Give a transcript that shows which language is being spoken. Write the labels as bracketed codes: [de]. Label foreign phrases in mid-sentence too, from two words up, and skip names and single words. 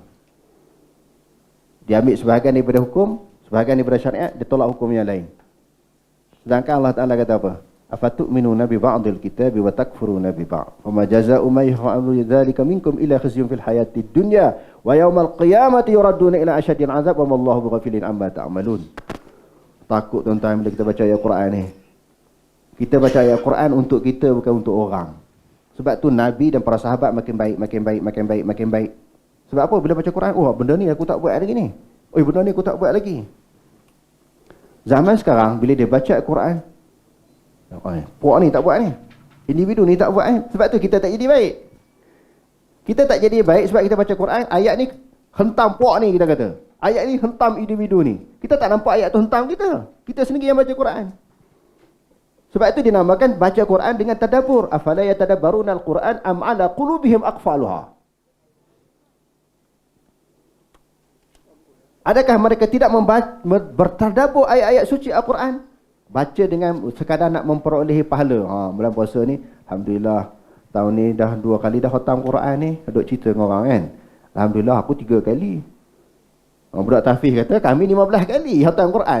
[ms] Dia ambil sebahagian daripada hukum, sebahagian daripada syariat, dia tolak hukum yang lain. Sedangkan Allah Ta'ala kata apa? [ar] أفتؤمنون ببعض الكتاب وتكفرون ببعض. فما جزاء من يفعل ذلك منكم إلا خزي في الحياة الدنيا ويوم القيامة يردون إلى أشد العذاب وما الله بغافل عما تعملون. [ms] Takut tuan-tuan bila kita baca ayat Quran ni. Kita baca ayat Quran untuk kita, bukan untuk orang. Sebab tu Nabi dan para sahabat makin baik. Sebab apa? Bila baca Quran, oh benda ni aku tak buat lagi ni. Oh benda ni aku tak buat lagi. Zaman sekarang bila dia baca Al-Quran, puak ni tak buat ni, individu ni tak buat ni. Sebab tu kita tak jadi baik. Kita tak jadi baik sebab kita baca Quran, ayat ni hentam puak ni, kita kata. Ayat ni hentam individu ni. Kita tak nampak ayat tu hentam kita. Kita sendiri yang baca Quran. Sebab itu dinamakan baca Quran dengan tadabbur. [ar] أفلا يتدبرون القرآن أم على قلوب أقفالها. [ms] Adakah mereka tidak bertadabbur ayat-ayat suci Al-Quran? Baca dengan sekadar nak memperolehi pahala. Bulan puasa ni, Alhamdulillah, tahun ni dah 2 kali dah khatam Quran ni. Duk cerita dengan orang kan. Alhamdulillah, aku 3 kali. Budak tahfiz kata, kami 15 kali khatam Quran.